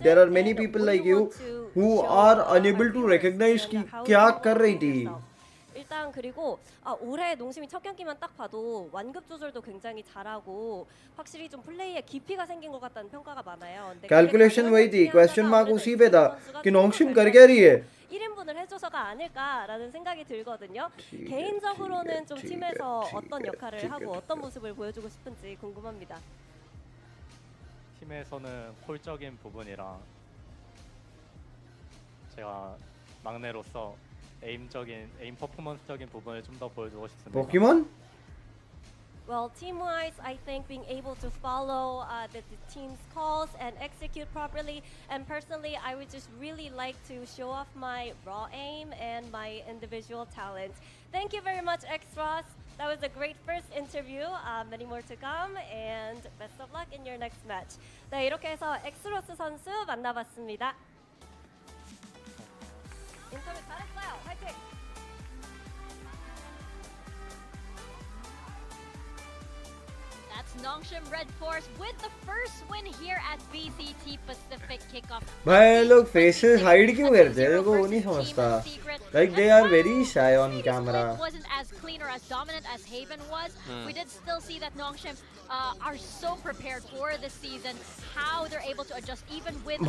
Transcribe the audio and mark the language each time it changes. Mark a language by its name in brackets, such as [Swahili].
[English] There are many people like you who are unable to recognize [Hindi] कि क्या कर रही थी. [Korean] 일단 그리고 올해 농심이 첫 경기만 딱 봐도 완급 조절도 굉장히 잘하고 확실히 좀 플레이에 깊이가 생긴 것 같다는 평가가 많아요. [Hindi] कैलकुलेशन वही थी, क्वेश्चन मार्क उसी पे था कि नोंगशिम कर क्या रही है. [Korean] 1인분을 해줘서가 아닐까라는 생각이 들거든요. 개인적으로는 좀 팀에서 어떤 역할을 하고 어떤 모습을 보여주고 싶은지 궁금합니다. 팀에서는 콜적인 부분이랑 제가 막내로서 에임 퍼포먼스적인 부분을 좀 더 보여주고 싶습니다. 포켓몬? [English] Well, team-wise, I think being able to follow the team's calls and execute properly, and personally, I would just really like to show off my raw aim and my individual talent. Thank you very much, Extras. That was a great first interview. Many more to come, and best of luck in your next match. [Korean] 네, 이렇게 해서 엑스로스 선수 만나봤습니다. 인터뷰 잘했어요. 화이팅! [English] That's Nongshim Red Force with the first win here at VCT PACIFIC Kickoff. [Hindi] भाई लोग [English] faces hide [Hindi] क्यों करते हैं? देखो वो नहीं समझता. [English] Like they are very shy on camera. Wasn't as clean or as dominant as Haven was. We did still see that Nongshim are so prepared for this season. How they're able to adjust even with